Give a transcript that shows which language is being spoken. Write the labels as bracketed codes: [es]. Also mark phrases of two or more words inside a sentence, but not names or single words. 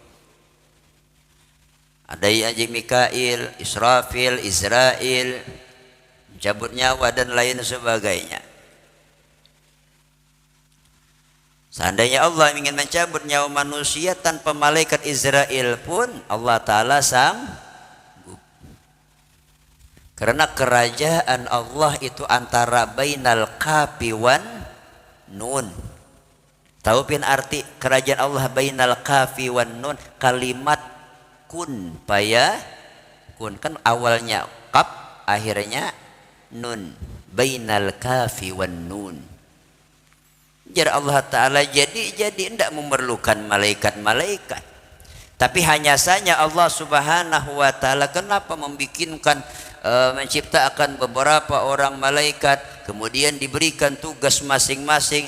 [id] Ada yang Mikail, Israfil, Israel, mencabut nyawa dan lain sebagainya. Seandainya Allah ingin mencabut nyawa manusia tanpa malaikat Israel pun, Allah Ta'ala sanggup. Karena kerajaan Allah itu antara [ar] بين الكاف والنون. [id] Tahu pin arti kerajaan Allah [ar] بين الكاف والنون? [id] Kalimat [ar] كن فيكون, [id] kan awalnya kaf akhirnya nun, [ar] بين الكاف والنون. [id] Jadi Allah Ta'ala jadi tidak memerlukan malaikat-malaikat, tapi hanya saja Allah [ar] سبحانه وتعالى [id] kenapa membikinkan menciptakan beberapa orang malaikat, kemudian diberikan tugas masing-masing.